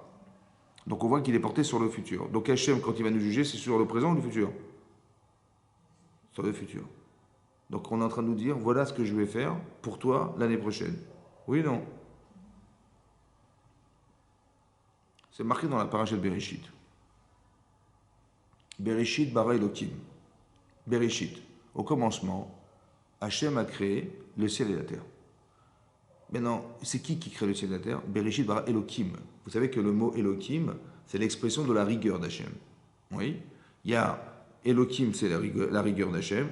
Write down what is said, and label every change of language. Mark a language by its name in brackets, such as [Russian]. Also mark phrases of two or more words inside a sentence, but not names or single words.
[French] Donc on voit qu'il est porté sur le futur. Donc Hachem, quand il va nous juger, c'est sur le présent ou le futur? Sur le futur. Donc on est en train de nous dire, voilà ce que je vais faire pour toi l'année prochaine. Oui, non? C'est marqué dans la paracha de Bereshit. [Hebrew] בראשית ברא אלהים. בראשית. [French] Au commencement, Hachem a créé le ciel et la terre. Maintenant, c'est qui crée le ciel et la terre? [Hebrew] בראשית ברא אלהים. [French] Vous savez que le mot Elohim, c'est l'expression de la rigueur d'Hachem. Oui? Il y a Elohim, c'est la rigueur d'Hachem.